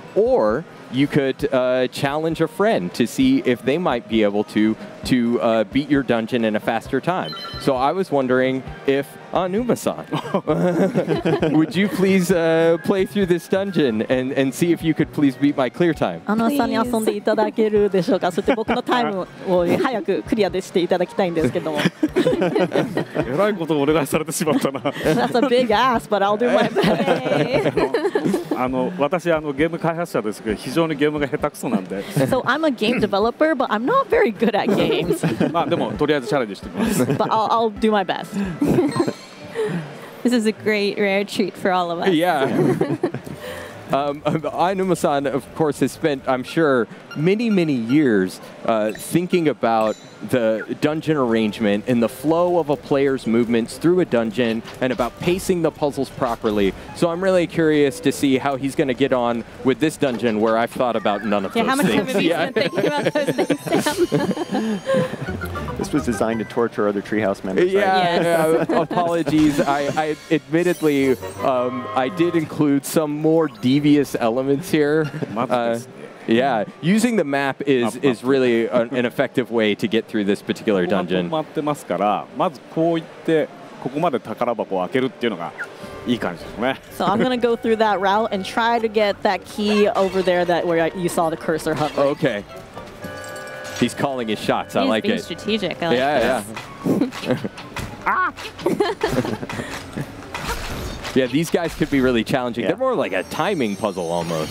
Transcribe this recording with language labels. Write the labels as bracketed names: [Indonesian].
[English] Or you could challenge a friend to see if they might be able to beat your dungeon in a faster time. So I was wondering if Anuma-san, would you please play through this dungeon and see if you could please beat my clear time? [Japanese] さんに遊んでいただけるでしょうか。そして僕のタイムを早くクリアでしていただきたいんですけども。えらいことをお願いされてしまったな。 [English] That's a big ask, but I'll do my best. [Japanese] 私ゲーム開発者ですけど非常にゲームが下手くそなんで。 [English] So I'm a game developer, but I'm not very good at games. [Japanese] まあでもとりあえずチャレンジしてみます。 [English] But I'll do my best. This is a great rare treat for all of us. Yeah. Ainuma-san, of course, has spent, I'm sure, many, many years thinking about the dungeon arrangement and the flow of a player's movements through a dungeon and about pacing the puzzles properly. So I'm really curious to see how he's going to get on with this dungeon where I've thought about none of those how much things. Time have you spent thinking about those things, Sam? This was designed to torture other Treehouse members. Yeah, apologies. I admittedly, I did include some more devious elements here. Yeah, using the map is really an effective way to get through this particular dungeon. [Japanese] 止まってますから、まずこう言ってここまで宝箱を開けるっていうのがいい感じですね。 [English] So I'm gonna go through that route and try to get that key over there where you saw the cursor hovering. Okay. He's calling his shots. I like it. He's being strategic. I like this. Yeah, these guys could be really challenging. Yeah. They're more like a timing puzzle almost.